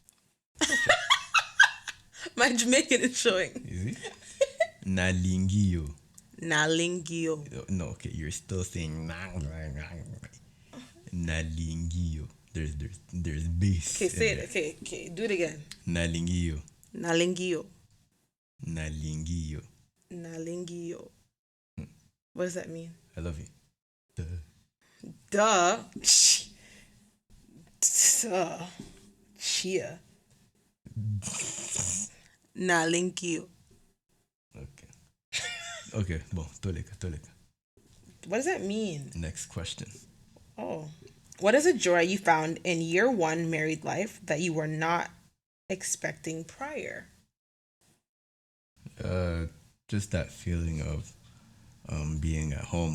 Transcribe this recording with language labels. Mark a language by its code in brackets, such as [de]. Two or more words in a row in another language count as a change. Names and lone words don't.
[en] My Jamaican is showing. You see? Nalingio. Nalengio. No, okay, you're still saying nalingio. There's Okay, bass say in it. there. Okay, okay, do it again. Nalingio. Nalengio. Nalingio. Nalengio. What does that mean? I love you. Duh. Duh. Duh. Chia. Nalengio. Okay. Okay, bon, [ln] toleka, toleka. [en] What does that mean? Next question. Oh. What is a joy you found in year one married life that you were not expecting prior? Uh, just that feeling of being at home.